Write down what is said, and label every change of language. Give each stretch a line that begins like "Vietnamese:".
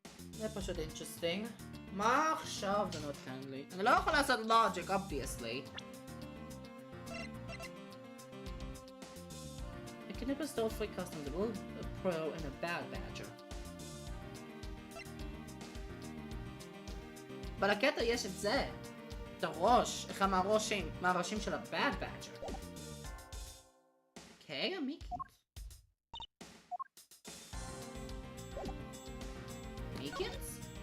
Hebrew: זה פשוט interesting. מה עכשיו זה נותן לי? אני לא יכול לעשות logic, obviously.
English: A kidnapper stole 3 customs, a blue, a pro, and a bad badger.
Hebrew: אבל הקטע יש את זה, את הראש, אחד מהראשים של ה-bad badger. אוקיי, המיקינס. מיקינס?